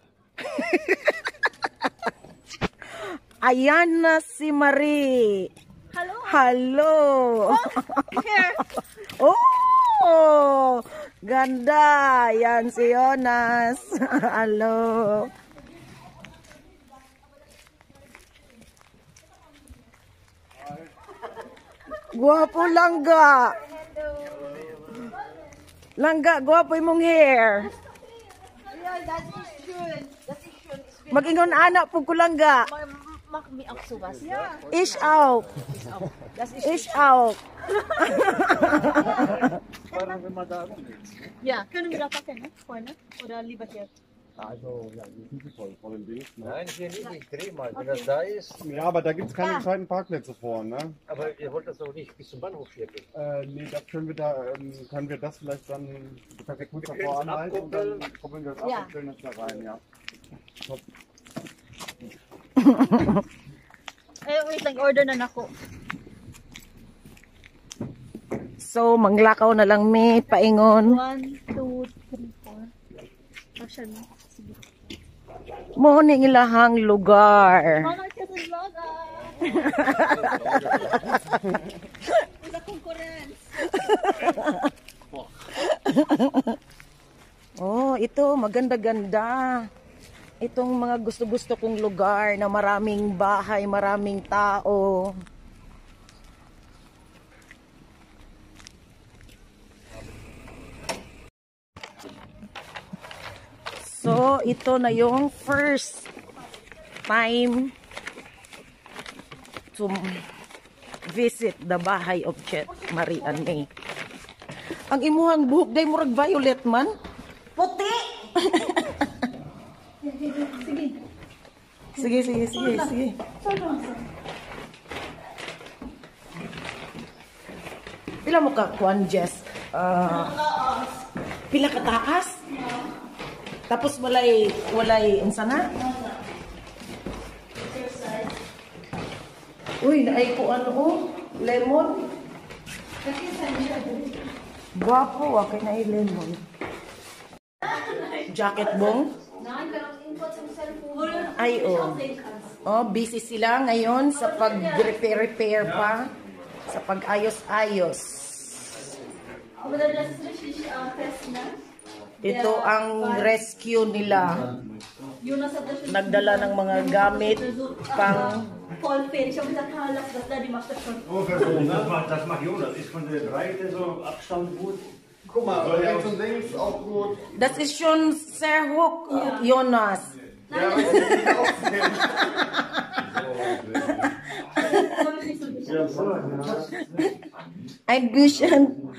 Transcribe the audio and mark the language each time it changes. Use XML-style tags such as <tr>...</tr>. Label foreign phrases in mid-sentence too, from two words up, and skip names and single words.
<tl>Ayan na si Marie.</tl> <en>Hello. Hello. Here.</en> <tl>Oh, ganda. Yan si Jonas.</tl> <en>Hello.</en> <ceb>Guwapo langga. Langga, guwapo imong hair.</ceb> <en>Yeah, that is</en> <de>schön. Das ist schön.</de> <ceb>Mag-ingon anak po ko langga.</ceb> <de>Mach mir auch sowas. Ish out. Das ist Ish out. Ja, können wir da packen, ne? Vorne? Oder lieber hier? Also, ja, die sind voll von links. Ne? Nein, hier nicht. Ich dreh mal. Wenn das da ist. Ja, aber da gibt es keine gescheiten Parkplätze vorne. Ne? Aber ihr wollt das doch nicht bis zum Bahnhof hier gehen. Nee, da können wir das vielleicht dann perfekt gut davor anhalten und dann koppeln wir das ab und stellen das da rein, ja. Top.</de> <ceb>Wait lang, order na nako. So, manglakaw na lang mi, paingon. 1, 2, 3, 4. Asya na. Sige. Mo ni ilahang lugar. Mga ka sa vlog Wala concurrence.</ceb> <tl>Oh, ito maganda-ganda. Itong mga gusto-gusto kong lugar na maraming bahay, maraming tao. So, ito na yung</tl> <en>first time to visit the</en> <tl>bahay of Chet Marie Anne.</tl> <ceb>Ang imuhang buhok day murag violet man. Puti! Sige. Sige. Pila mo ka kuan, Jess? Pila ka taas? Tapos walay unsa na? Uy, naay ko ano oh, lemon. Guwapo, okay na lemon. Jacket bong? Ay, oh.</ceb> <tl>Oh, busy sila ngayon sa pag-repair pa. Sa pag-ayos-ayos. Ito ang rescue nila. Nagdala ng mga gamit pang...</tl> <de>Das macht Jonas. Ist von der Breite so Abstand gut? Guck mal, rechts und links auch gut. Das ist schon sehr hoch, Jonas. Ja, Ein bisschen.</de>